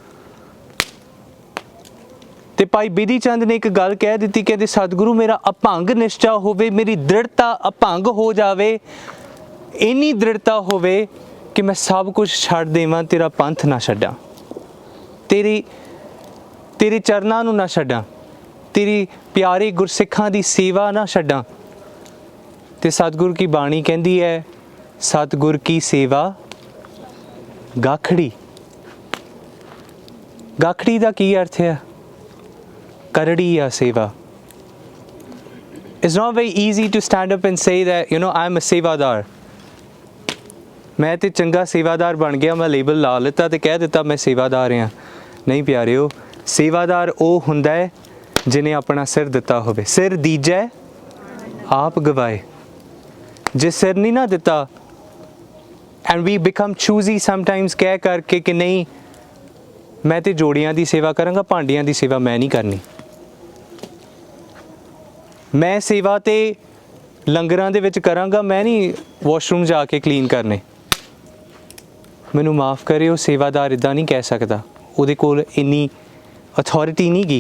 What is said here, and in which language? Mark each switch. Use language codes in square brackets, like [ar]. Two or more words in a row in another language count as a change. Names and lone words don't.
[pa] ਤੇ ਭਾਈ ਬਿਧੀ ਚੰਦ ਨੇ ਇੱਕ ਗੱਲ ਕਹਿ ਦਿੱਤੀ, ਕਹਿੰਦੇ ਸਤਿਗੁਰੂ ਮੇਰਾ ਅਭੰਗ ਨਿਸ਼ਚਾ ਹੋਵੇ, ਮੇਰੀ ਦ੍ਰਿੜਤਾ ਅਭੰਗ ਹੋ ਜਾਵੇ, ਇੰਨੀ ਦ੍ਰਿੜਤਾ ਹੋਵੇ ਕਿ ਮੈਂ ਸਭ ਕੁਝ ਛੱਡ ਦੇਵਾਂ, ਤੇਰਾ ਪੰਥ ਨਾ ਛੱਡਾਂ, ਤੇਰੇ ਚਰਨਾਂ ਨੂੰ ਨਾ ਛੱਡਾਂ, ਤੇਰੀ ਪਿਆਰੇ ਗੁਰਸਿੱਖਾਂ ਦੀ ਸੇਵਾ ਨਾ ਛੱਡਾਂ। ਤੇ ਸਤਿਗੁਰ ਕੀ ਬਾਣੀ ਕਹਿੰਦੀ ਹੈ, ਸਤਿਗੁਰ ਕੀ ਸੇਵਾ ਗਾਖੜੀ। ਗਾਖੜੀ ਦਾ ਕੀ ਅਰਥ ਹੈ? ਕਰੜੀ ਆ ਸੇਵਾ। [en] It's not very easy to stand up and say that, I'm a ਸੇਵਾਦਾਰ। [pa] ਮੈਂ ਤੇ ਚੰਗਾ ਸੇਵਾਦਾਰ ਬਣ ਗਿਆ, ਮੈਂ ਲੇਬਲ ਲਾ ਲਿੱਤਾ ਤੇ ਕਹਿ ਦਿੱਤਾ ਮੈਂ ਸੇਵਾਦਾਰ ਹਾਂ। ਨਹੀਂ ਪਿਆਰਿਓ, ਸੇਵਾਦਾਰ ਉਹ ਹੁੰਦਾ ਹੈ ਜਿਹਨੇ ਆਪਣਾ ਸਿਰ ਦਿੱਤਾ ਹੋਵੇ। ਸਿਰ ਦੀਜੈ ਆਪ ਗਵਾਏ। ਜੇ ਸਿਰ ਨਹੀਂ ਨਾ ਦਿੱਤਾ, [en] and we become choosy sometimes [pa] ਕਹਿ ਕਰਕੇ ਕਿ ਨਹੀਂ ਮੈਂ ਤੇ ਜੋੜੀਆਂ ਦੀ ਸੇਵਾ ਕਰਾਂਗਾ, ਭਾਂਡਿਆਂ ਦੀ ਸੇਵਾ ਮੈਂ ਨਹੀਂ ਕਰਨੀ। ਮੈਂ ਸੇਵਾ ਤੇ ਲੰਗਰਾਂ ਦੇ ਵਿੱਚ ਕਰਾਂਗਾ, ਮੈਂ ਨਹੀਂ ਵਾਸ਼ਰੂਮ ਜਾ ਕੇ ਕਲੀਨ ਕਰਨੇ। ਮੈਨੂੰ ਮਾਫ ਕਰਿਓ, ਸੇਵਾਦਾਰ ਇੱਦਾਂ ਨਹੀਂ ਕਹਿ ਸਕਦਾ, ਉਹਦੇ ਕੋਲ ਇੰਨੀ ਅਥਾਰਟੀ ਨਹੀਂ ਗੀ।